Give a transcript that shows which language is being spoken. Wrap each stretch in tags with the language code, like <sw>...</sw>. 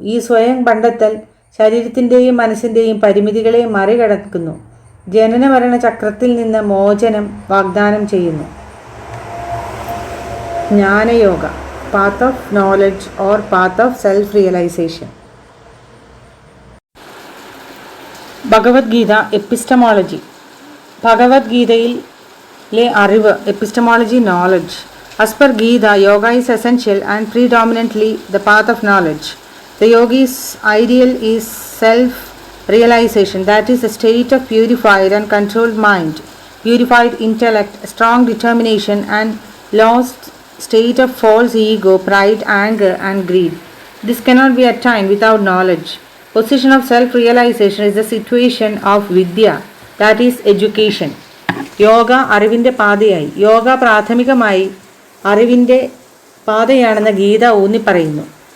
<ml>ഈ സ്വയം കണ്ടെത്തൽ ശരീരത്തിൻ്റെയും മനസ്സിൻ്റെയും പരിമിതികളെ മറികടക്കുന്നു. ജനനമരണ ചക്രത്തിൽ നിന്ന് മോചനം വാഗ്ദാനം ചെയ്യുന്നു.</ml> <en>Jnanayoga path of knowledge or path of self-realization.</en> <ml>Bhagavad Gita epistemology. ഭഗവത്ഗീതയിലെ അറിവ് epistemology knowledge.</ml> <en>As per Gita, yoga is essential and predominantly the path of knowledge. The yogi's ideal is self-realization, that is a state of purified and controlled mind, purified intellect, strong determination and lost state of false ego, pride, anger and greed. This cannot be attained without knowledge. Position of self-realization is the situation of vidya, that is education.</en> <ml>Yoga അറിവിൻ്റെ പാതയായി. യോഗ പ്രാഥമികമായി അറിവിൻ്റെ പാതയാണെന്ന് ഗീത ഊന്നിപ്പറയുന്നു.</ml>